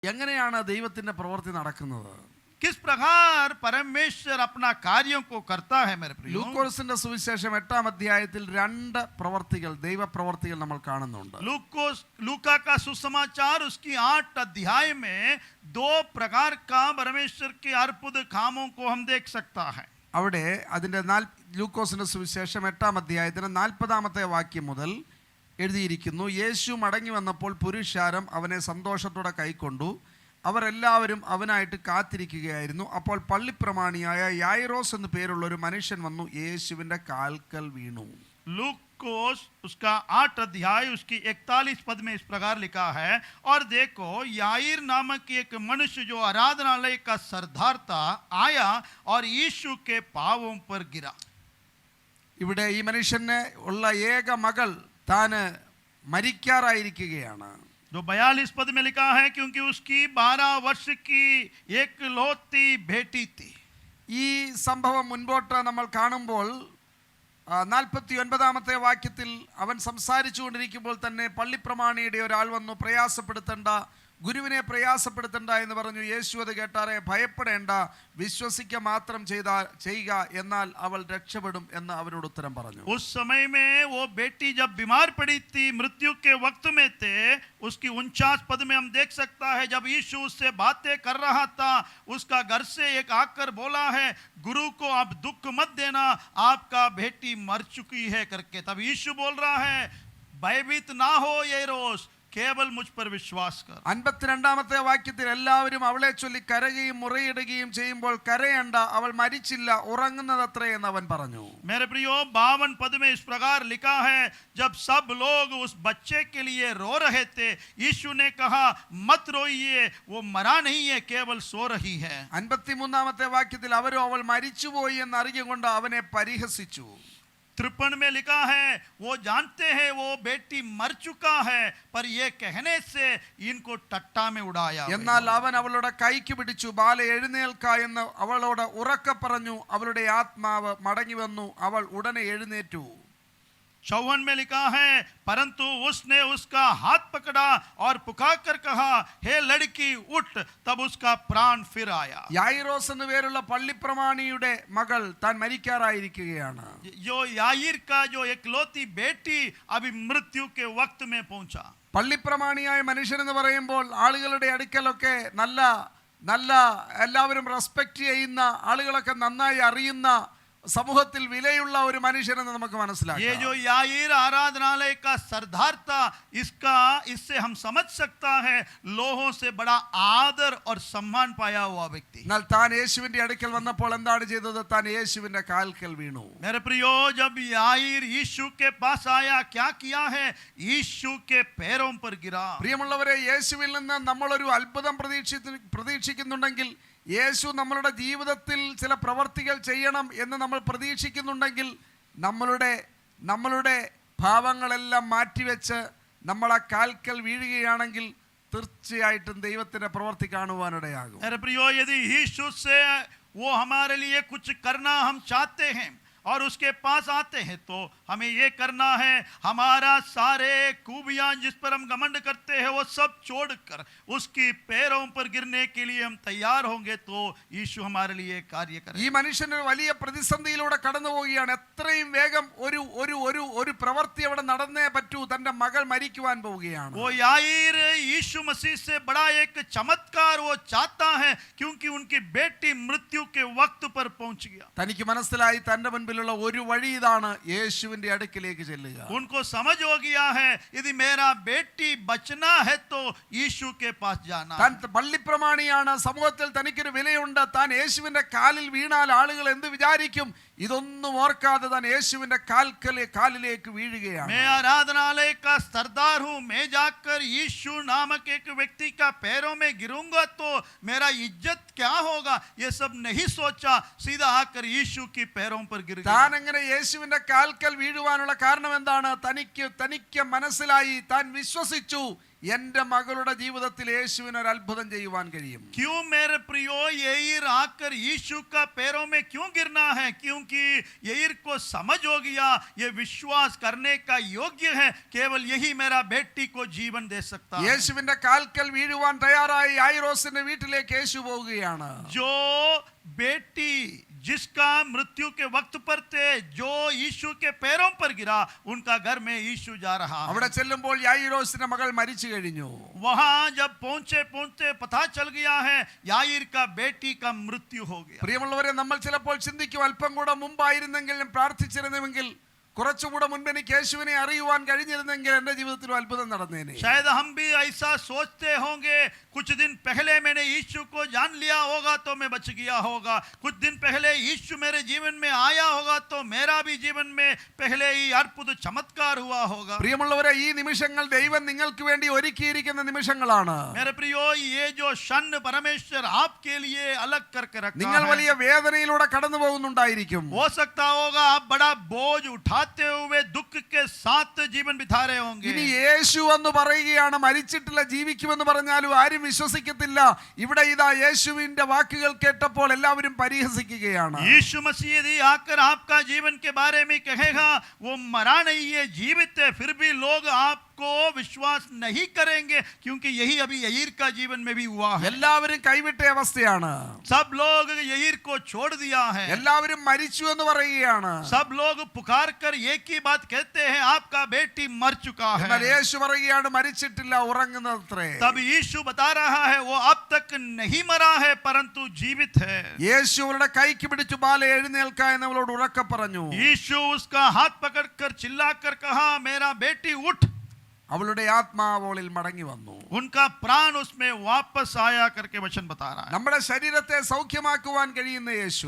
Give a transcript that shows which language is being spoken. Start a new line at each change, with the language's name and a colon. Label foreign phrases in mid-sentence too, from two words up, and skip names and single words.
Malayalam: എങ്ങനെയാണ് ദൈവത്തിന്റെ പ്രവൃത്തി നടക്കുന്നത്?
Hindi: किस प्रकार परमेश्वर अपना कार्यों को करता है मेरे प्रियो।
Malayalam: ലൂക്കോസിന്റെ സുവിശേഷം 8-ാം അധ്യായത്തിൽ രണ്ട് പ്രവൃത്തികൾ, ദൈവപ്രവൃത്തികൾ നമ്മൾ കാണുന്നുണ്ട്.
Hindi: लूका का सुसमाचार उसकी 8 अध्याय में 2 प्रकार का परमेश्वर के अद्भुत कामों को हम देख सकता है.
Malayalam: അവിടെ അതിന്റെ ലൂക്കോസിന്റെ സുവിശേഷം 8-ാം അധ്യായത്തിന് 40-ാമത്തെ വാക്യം മുതൽ എഴുതിയിരിക്കുന്നു. യേശു മടങ്ങി വന്നപ്പോൾ പുരുഷാരം അവനെ സന്തോഷത്തോടെ കൈക്കൊണ്ടു. അവരെല്ലാവരും അവനായിട്ട് കാത്തിരിക്കുകയായിരുന്നു. അപ്പോൾ പള്ളിപ്രമാണിയായ യായിറോസ് എന്ന് പേരുള്ള ഒരു മനുഷ്യൻ വന്നു യേശുവിന്റെ കാൽക്കൽ വീണു.
Hindi: लूकोस उसका 8 अध्याय उसकी 41 पद में इस प्रकार लिखा है, और देखो याईर नामक एक मनुष्य जो आराधनालय का सरदार था आया और यीशु के पांवों पर गिरा.
Malayalam: ഇവിടെ ഈ മനുഷ്യന് ഉള്ള ഏക മകൾ താന് മരിക്കാറായിരിക്കുകയാണ്.
Hindi: जो 42 पद में लिखा है, क्योंकि उसकी 12 वर्ष की एक लौती बेटी थी.
Malayalam: ഈ സംഭവം മുൻപോട്ട് നമ്മൾ കാണുമ്പോൾ 49-ാമത്തെ വാക്യത്തിൽ അവൻ സംസാരിച്ചു കൊണ്ടിരിക്കുമ്പോൾ തന്നെ പള്ളിപ്രമാണിയുടെ ഒരാൾ വന്നു, പ്രയാസപ്പെടുത്തണ്ട, ഗുരുവിനെ പ്രയാസപ്പെടുത്തണ്ട എന്ന് പറഞ്ഞു. യേശു അത് കേട്ടാറെ, ഭയപ്പെടേണ്ട, വിശ്വസിക്കുക മാത്രം ചെയ്യുക, എന്നാൽ അവൾ രക്ഷപ്പെടും എന്ന് അവനോട് ഉത്തരം പറഞ്ഞു.
Hindi: उस समय में वो बेटी जब बीमार पड़ी थी, मृत्यु के वक्त में थे, उसकी 49 पद में हम देख सकता है, जब यीशु उससे बातें कर रहा था, उसका घर से एक आकर बोला है, गुरु को अब दुख मत देना, आपका बेटी मर चुकी है करके. तब यीशु बोल रहा है, भयभीत ना हो याईरोस, केवल मुझ पर विश्वास कर.
Malayalam: 52-ാമത്തെ വാക്യത്തിൽ എല്ലാവരും അവളെ ചൊല്ലി കരയുകയും മുറയിടുകയും ചെയ്യുമ്പോൾ കരയണ്ട, അവൾ മരിച്ചില്ല, ഉറങ്ങുന്നതത്രേ എന്ന് അവൻ പറഞ്ഞു.
Hindi: मेरे प्रियो 52 पद में इस प्रकार लिखा है, जब सब लोग उस बच्चे के लिए रो रहे थे, यीशु ने कहा मत रोइए, वो मरा नहीं है, केवल सो रही है.
Malayalam: 53-ാമത്തെ വാക്യത്തിൽ അവരും അവൾ മരിച്ചുപോയി എന്ന് അറിഞ്ഞുകൊണ്ട് അവനെ പരിഹസിച്ചു.
Hindi: 53 में लिखा है, वो जानते हैं वो बेटी मर चुका है, पर ये कहने से इनको टट्टा में उड़ाया.
Malayalam: എന്നാൽ അവൻ അവളുടെ കൈക്ക് പിടിച്ചു, ബാല എഴുന്നേൽക്ക എന്ന് അവളോട് ഉറക്കെ പറഞ്ഞു. അവളുടെ ആത്മാവ് മടങ്ങി വന്നു, അവൾ ഉടനെ എഴുന്നേറ്റു.
Hindi: 54 में लिखा है, परंतु उसने उसका हाथ पकड़ा और पुकारकर कहा, हे लड़की उठ, तब उसका प्राण फिर आया.
Malayalam: യായിറോസ് എന്ന് പേരുള്ള പള്ളിപ്രമാണിയുടെ മകൾ താൻ മരിക്കാറായിരിക്കുകയാണ്.
Hindi: जो याईर का जो एकलौती बेटी अभी मृत्यु के वक्त में पहुंचा.
Malayalam: പള്ളിപ്രമാണിയായ മനുഷ്യൻ എന്ന് പറയുമ്പോൾ ആളുകളുടെ അടുക്കലൊക്കെ നല്ല നല്ല എല്ലാവരും റെസ്പെക്ട് ചെയ്യുന്ന, ആളുകളൊക്കെ നന്നായി അറിയുന്ന, സമൂഹത്തിൽ വിലയുള്ള ഒരു മനുഷ്യനെന്ന് നമുക്ക് മനസ്സിലാക്കാം.
Hindi: ये जो याईर आराधनालय का सरदार था, इससे हम समझ सकता है लोगों से बड़ा आदर और सम्मान पाया हुआ व्यक्ति.
Malayalam: എന്നാൽ താൻ യേശുവിന്റെ അടുക്കൽ വന്നപ്പോൾ എന്താണ് ചെയ്തത്? താൻ യേശുവിന്റെ കാൽക്കൽ വീണു.
Hindi: मेरे प्रियो, जब याईर यीशु के पास आया, क्या किया है? यीशु के पैरों पर गिरा.
Malayalam: പ്രിയമുള്ളവരെ, യേശുവിൽ നിന്ന് നമ്മളൊരു അത്ഭുതം പ്രതീക്ഷിക്കുന്നുണ്ടെങ്കിൽ, യേശു നമ്മളുടെ ജീവിതത്തിൽ ചില പ്രവർത്തികൾ ചെയ്യണം എന്ന് നമ്മൾ പ്രതീക്ഷിക്കുന്നുണ്ടെങ്കിൽ, നമ്മളുടെ ഭാവങ്ങളെല്ലാം മാറ്റിവെച്ച് നമ്മളെ കാൽക്കൽ വീഴുകയാണെങ്കിൽ തീർച്ചയായിട്ടും ദൈവത്തിന്റെ പ്രവൃത്തി കാണുവാനിടയാകും.
Hindi: मेरे प्रियो, यदि यीशु से वो हमारे लिए कुछ करना हम चाहते हैं और उसके पास आते हैं, तो हमें ये करना है, हमारा सारे खूबियां जिस पर हम घमंड करते हैं वो सब छोड़कर उसकी पैरों पर गिरने के लिए हम तैयार होंगे, तो यीशु हमारे लिए कार्य करेगा.
Malayalam: ഈ മനുഷ്യൻ ഒരു വലിയ പ്രതിസന്ധിയിലൂടെ കടന്നു പോവുകയാണ്. എത്രയും വേഗം ഒരു പ്രവൃത്തി അവിടെ നടന്നേ പറ്റൂ. തന്റെ മകൾ മരിക്കുവാൻ പോവുകയാണ്.
Hindi: वो याईर यीशु मसीह से बड़ा एक चमत्कार वो चाहता है, क्योंकि उनकी बेटी मृत्यु के वक्त पर पहुंच गया.
Malayalam: തനിക്ക് മനസ്സിലായി തന്റെ മുൻപിലുള്ള ഒരു വഴി ഇതാണ്, യേശുവിന്റെ അടുക്കിലേക്ക് ചെല്ലുക.
Hindi: उनको समझ हो गया है, यदि मेरा बेटी बचना है तो यीशु के पास जाना.
Malayalam: താൻ പള്ളിപ്രമാണിയാണ്, സമൂഹത്തിൽ തനിക്കൊരു വിലയുണ്ട്. താൻ യേശുവിന്റെ കാലിൽ വീണാൽ ആളുകൾ എന്ത് വിചാരിക്കും? ഇതൊന്നും ഓർക്കാതെ താൻ യേശുവിന്റെ കാലിലേക്ക് വീഴുകയാണ്.
Hindi: मैं आराधनालय का सरदार हूँ, मैं जाकर यीशु नामक एक व्यक्ति का पैरों में गिरूंगा तो मेरा इज्जत क्या होगा, ये सब नहीं सोचा, सीधा आकर यीशु की पैरों पर गिर गया.
Malayalam: താൻ എങ്ങനെ യേശുവിന്റെ കാൽക്കൽ വീഴുവാനുള്ള കാരണം എന്താണ്? തനിക്ക് മനസ്സിലായി, താൻ വിശ്വസിച്ചു, എൻ്റെ മകളുടെ ജീവിതത്തിൽ യേശുവിന് ഒരു അത്ഭുതം ചെയ്യുവാൻ കഴിയും?
Hindi: क्यों मेरे प्रियो यईर आकर यीशु का पैरों में क्यों गिरना है? क्योंकि यईर को समझ हो गया ये विश्वास करने का योग्य है, केवल यही मेरा बेटी को जीवन दे सकता है।
Malayalam: യേശുവിന്റെ കാൽക്കൽ വീഴുവാൻ തയ്യാറായി യായിറോസിന്റെ വീട്ടിലേക്ക് യേശു പോവുകയാണ്.
Hindi: जो बेटी जिसका मृत्यु के वक्त पर थे, जो यीशु के पैरों पर गिरा, उनका घर में यीशु जा रहा है।
Malayalam: അവിടെ ചെല്ലുമ്പോൾ യായിറോസിന്റെ മകൾ മരിച്ചു കഴിഞ്ഞു.
Hindi: वहां जब पहुंचते पता चल गया है याईर का बेटी का मृत्यु हो गया।
Malayalam: പ്രിയമുള്ളവരെ, നമ്മൾ ചിലപ്പോൾ ചിന്തിക്കും, അല്പം കൂടെ മുമ്പായിരുന്നെങ്കിലും പ്രാർത്ഥിച്ചിരുന്നുവെങ്കിൽ, കുറച്ചുകൂടെ മുൻപ് എനിക്ക് യേശുവിനെ അറിയുവാൻ കഴിഞ്ഞിരുന്നെങ്കിൽ എൻ്റെ ജീവിതത്തിൽ അത്ഭുതം നടന്നേനെ.
Hindi: शायद हम भी ऐसा सोचते होंगे, कुछ दिन पहले मैंने यीशु को जान लिया होगा तो मैं बच गया होगा, कुछ दिन पहले यीशु मेरे जीवन में आया होगा तो मेरा भी जीवन में पहले ही अद्भुत चमत्कार हुआ होगा।
Malayalam: പ്രിയമുള്ളവരെ, ഈ നിമിഷങ്ങൾ ദൈവം നിങ്ങൾക്ക് വേണ്ടി ഒരുക്കിയിരിക്കുന്ന നിമിഷങ്ങളാണ്.
Hindi: मेरे प्रियो, ये जो क्षण परमेश्वर आपके लिए अलग करके रखा
Malayalam: നിങ്ങൾ
Hindi: है।
Malayalam: വലിയ വേദനയിലൂടെ കടന്നു പോകുന്നുണ്ടായിരിക്കും.
Hindi: हो सकता होगा आप बड़ा बोझ उठाते हुए दुख के साथ जीवन बिता रहे होंगे।
Malayalam: ഇനി യേശു എന്ന് പറയുകയാണ്, മരിച്ചിട്ടില്ല ജീവിക്കുമെന്ന് പറഞ്ഞാലും ആരും വിശ്വസിക്കത്തില്ല. ഇവിടെ ഇതാ യേശുവിന്റെ വാക്കുകൾ കേട്ടപ്പോൾ എല്ലാവരും പരിഹസിക്കുകയാണ്.
Hindi: यीशु मसीह यदि आकर आपका जीवन के बारे में कहेगा वो मरा नहीं है, जीवित है, फिर भी लोग आपको विश्वास नहीं करेंगे, क्योंकि यही अभी यईर का जीवन में भी हुआ है।
Malayalam: എല്ലാവരും കൈവിട്ട അവസ്ഥയാണ്.
Hindi: सब लोग यईर को छोड़ दिया है।
Malayalam: എല്ലാവരും മരിച്ചു എന്ന് പറയുകയാണ്.
Hindi: सब लोग पुकार कर एक ही बात कहते हैं, आपका बेटी मर चुका
Malayalam: എന്നാൽ
Hindi: है।
Malayalam: യേശു പറയുകയാണ്, മരിച്ചിട്ടില്ല, ഉറങ്ങുന്നത്രേ.
Hindi: तब यीशु बता रहा है वो अब तक नहीं मरा है परंतु जीवित है।
Malayalam: യേശു അവരുടെ കൈക്ക് പിടിച്ചു, ബാല എഴുന്നേൽക്ക എന്നവളോട് ഉറക്കെ പറഞ്ഞു.
Hindi: यीशु उसका हाथ पकड़कर चिल्लाकर कहा, मेरा बेटी उठ।
Malayalam: അവളുടെ ആത്മാവ് അവളിൽ മടങ്ങി വന്നു.
Hindi: उनका प्राण उसमें वापस आया करके वचन बता रहा है।
Malayalam: നമ്മുടെ ശരീരത്തെ സൗഖ്യമാക്കുവാൻ കഴിയുന്ന യേശു,